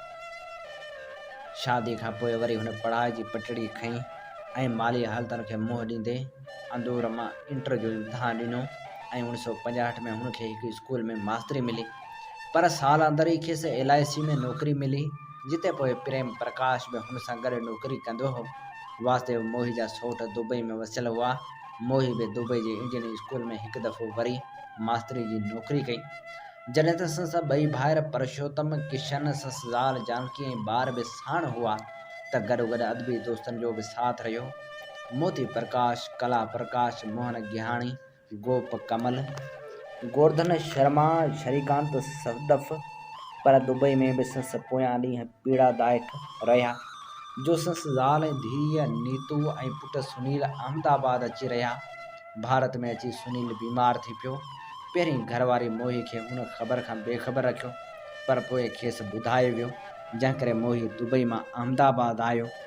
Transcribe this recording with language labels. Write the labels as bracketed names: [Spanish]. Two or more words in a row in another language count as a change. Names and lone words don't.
[Sindhi] शादी खां पोइ वरी हुन पढ़ाई जी पटड़ी खईं ऐं माली हालतुनि खे मुंहुं ॾींदे अंदूर मां इंटर जो इम्तिहान ॾिनो ऐं 1965 में हुनखे हिकु स्कूल में मास्तरी मिली। पर साल अंदर ई खेसि LIC में नौकरी मिली, जिते पोइ प्रेम प्रकाश बि हुन सां गॾु नौकरी कंदो हो। वासुदेव मोही जा सौट दुबई में वसियल हुआ। मोही बि दुबई जे इंडियन स्कूल में हिकु दफ़ो वरी मास्तरी जी नौकरी कई। जॾहिं त संस ॿई भाइर परशोत्तम किशन संस ज़ाल जानकी ऐं ॿार बि साण हुआ, त गॾोगॾु अदबी दोस्तनि जो बि साथ रहियो। मोती प्रकाश, कला प्रकाश, मोहन गिहाणी, गोप कमल, गोवर्धन शर्मा, श्रीकांत सदफ, पर दुबई में बि संस पोयां ॾींहं पीड़ादायक रहिया, जो संस ज़ाल ऐं धीअ नीतू ऐं पुटु सुनील अहमदाबाद अची रहिया। भारत में अची सुनील बीमार थी पियो। पहिरीं घरवारी मोही खे हुन ख़बर खां बेख़बर रखियो, पर पोइ खेसि ॿुधायो वियो, जंहिं करे मोही दुबई मां अहमदाबाद आयो।